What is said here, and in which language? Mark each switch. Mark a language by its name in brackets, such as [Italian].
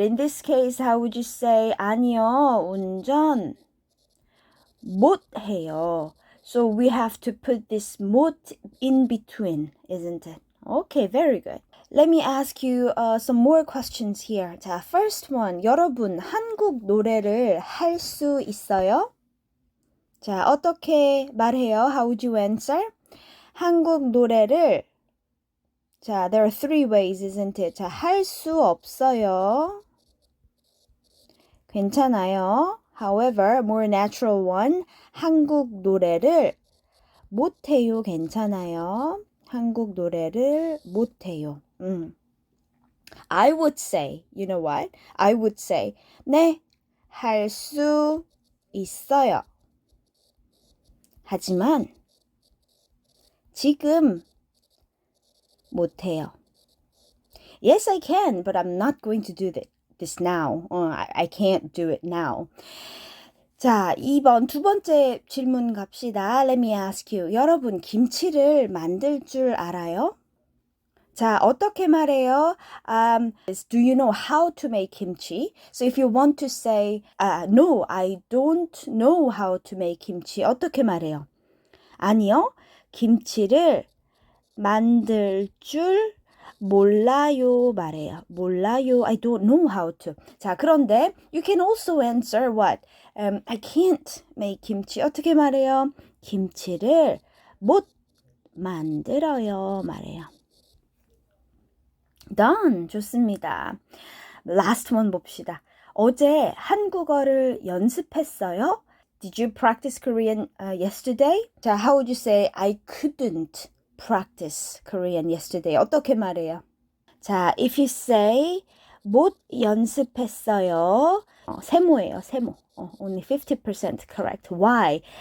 [English] In this case, how would you say? [Korean] 아니요. 운전 못 해요. [English] So we have to put this 못 in between, isn't it? Okay, very good. Let me ask you some more questions here. 자, first one. [Korean] 여러분, 한국 노래를 할 수 있어요? 자, 어떻게 말해요? [English] How would you answer? [Korean] 한국 노래를 [English] 자, there are 3 ways, isn't it? [Korean] 자, 할 수 없어요. 괜찮아요. [English] However, more natural one. [Korean] 한국 노래를 못해요. 괜찮아요. 한국 노래를 못해요. [English] I would say, you know what? I would say, [Korean] 네, 할 수 있어요. 하지만 지금 못해요. [English] Yes, I can, but I'm not going to do this now. I can't do it now. [Korean] 자, 2번 두 번째 질문 갑시다. [English] Let me ask you. [Korean] 여러분, 김치를 만들 줄 알아요? 자, 어떻게 말해요? [English] Do you know how to make kimchi? So if you want to say, no, I don't know how to make kimchi. [Korean] 어떻게 말해요? 아니요, 김치를 만들 줄 몰라요 말해요. 몰라요. [English] I don't know how to. [Korean] 자, 그런데 [English] you can also answer what? I can't make kimchi. [Korean] 어떻게 말해요? 김치를 못 만들어요 말해요. [English] Done. [Korean] 좋습니다. [English] Last one 봅시다. [Korean] 어제 한국어를 연습했어요? [English] Did you practice Korean yesterday? 자, how would you say I couldn't practice Korean yesterday? [Korean] 어떻게 말해요? [English] 자, if you say [Korean] 못 연습했어요. 세모예요, 세모. [English] Only 50% correct. Why?